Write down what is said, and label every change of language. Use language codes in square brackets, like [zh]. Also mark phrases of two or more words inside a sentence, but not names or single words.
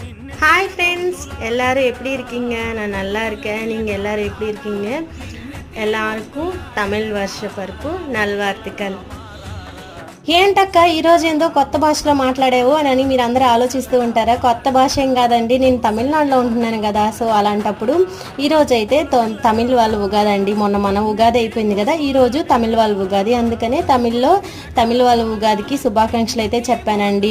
[ta] ஹாய் ஃப்ரெண்ட்ஸ், எல்லாரும் எப்படி இருக்கீங்க? நான் நல்லா இருக்கேன். நீங்கள் எல்லாரும் எப்படி இருக்கீங்க? எல்லாருக்கும் தமிழ் வருஷ பருப்பு నల్వార్తికల్. [te] ఏంటక్క ఈరోజు ఏందో కొత్త భాషలో మాట్లాడావు అని మీరు అందరూ ఆలోచిస్తూ ఉంటారా? కొత్త భాష ఏం కాదండి, నేను తమిళనాడులో ఉంటున్నాను కదా. సో అలాంటప్పుడు ఈరోజు అయితే తమిళ్ వాళ్ళ ఉగాది అండి. మొన్న మన ఉగాది అయిపోయింది కదా, ఈరోజు తమిళ్ వాళ్ళ ఉగాది. అందుకనే తమిళ్ వాళ్ళ ఉగాదికి శుభాకాంక్షలు అయితే చెప్పానండి.